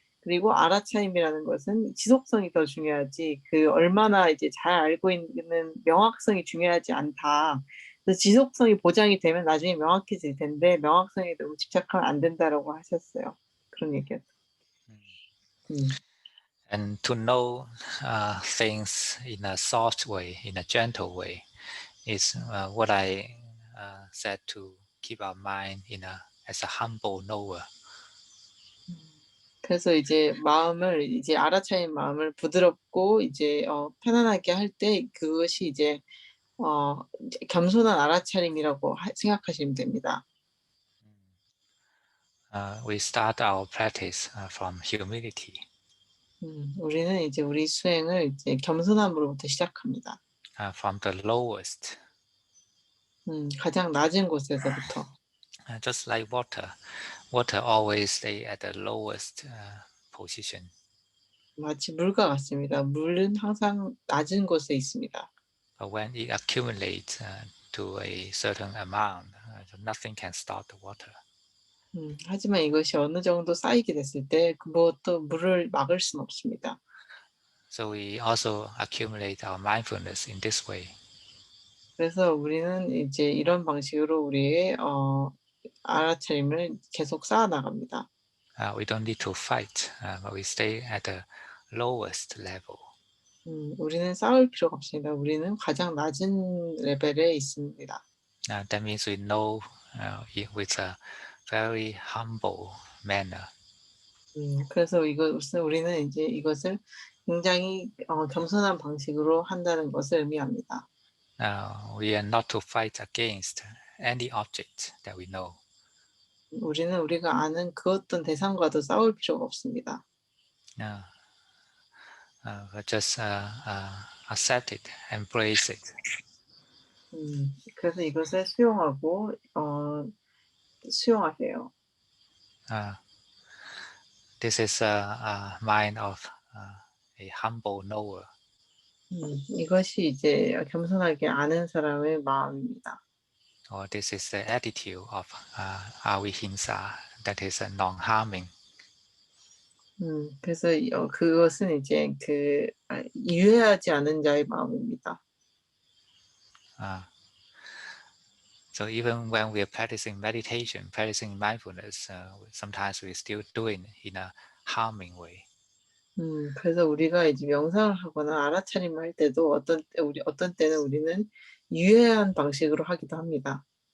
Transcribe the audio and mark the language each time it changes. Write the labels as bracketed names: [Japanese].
[Korean] 그리고 알아차림이라는 것은 지속성이 더 중요하지, 얼마나 이제 잘 알고 있는 명확성이 중요하지 않다. 그래서 지속성이 보장이 되면 나중에 명확해질 텐데, 명확성에 너무 집착하면 안 된다라고 하셨어요. 그런 얘기였어요. [English] And to know things in a soft way, in a gentle way, is what I said, to keep our mind as a humble knower. [Korean] 그래서 이제 이제 알아차린 마음을 부드럽고 이제 편안하게 할 때 그것이 이제 겸손한 알아차림이라고 생각하시면 됩니다. [English] We start our practice from humility. [Korean] 우리는 이제 우리 수행을 이제 겸손함으로부터 시작합니다. [English] from the lowest, [Korean] 가장 낮은 곳에서부터. [English] just like water. Water always stay at the lowest position. [Korean] 마치 물과 같습니다. 물은 항상 낮은 곳에 있습니다. [English] But when it accumulates to a certain amount, nothing can stop the water. [Korean] 하지만 이것이 어느 정도 쌓이게 됐을 때 무엇도 물을 막을 수는 없습니다. [English] So we also accumulate our mindfulness in this way. [Korean] 그래서 우리는 이제 이런 방식으로 우리의 알아차림을 계속 쌓아 나갑니다. [English] We don't need to fight, but we stay at the lowest level. [Korean] 우리는 싸울 필요가 없습니다. 우리는 가장 낮은 레벨에 있습니다. [English] That means we know it with a very humble manner. [Korean] 그래서 이것을 우리는 이제 이것을 굉장히 겸손한 방식으로 한다는 것을 의미합니다. [English] We are not to fight against any object that we know. [Korean] 우리는 우리가 아는 그 어떤 대상과도 싸울 필요가 없습니다. [English] But just accept it, embrace it. [Korean] 그래서 이것을 수용하고 수용하세요. [English] This is a mind of a humble knower. [Korean] 이것이 이제 겸손하게 아는 사람의 마음입니다. [English] Or this is the attitude of avihimsa, that is non-harming. [Korean] 그래서 그것은 이제 유해하지 않은 자의 마음입니다. [English] So even when we are practicing meditation, practicing mindfulness, sometimes we still do it in a harming way. [Korean] 그래서 우리가 이제 명상을 하거나 알아차림을 할 때도 어떤 때는 우리는 유해한 방식으로 하기도 합니다.